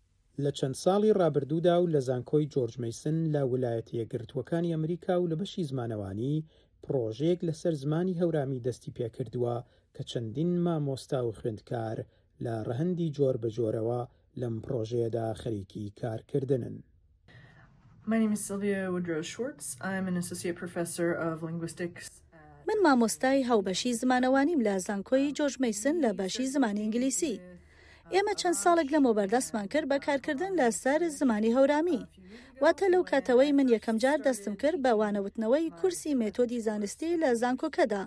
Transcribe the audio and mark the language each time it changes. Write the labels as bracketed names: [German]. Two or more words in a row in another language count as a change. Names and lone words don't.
[Central Kurdish] لە چەند ساڵی ڕابردوودا و لە زانکۆی جۆرج مەیسن لە ویلایەتە یەکگرتووەکانی ئەمریکا و لە بەشی زمانەوانی پرۆژەیەک لەسەر زمانی هەورامی دەستی پێکردووە کە چەندین مامۆستا و خوێندکار لە ڕەهەندی جۆر بە جۆرەوە لەم پرۆژەیەدا خەریکی کارکردنن. [English] My name is Sylvia Woodrow Schwartz. I'm an associate professor of linguistics. [Central Kurdish] من مامۆستای هاوبەشی زمانەوانیم لە زانکۆی جۆرج مەیسن لە باشی زمانی ئینگلیسی. ئێمە چەند ساڵێک لەمەوە بەردەستمان کرد بە کارکردن لەسەر زمانی هەورامی. واتە لەو کاتەوەی من یەکەم جار دەستم کرد بە وانەوتنەوەی کورسی مێتۆدی زانستی لە زانکۆکەدا.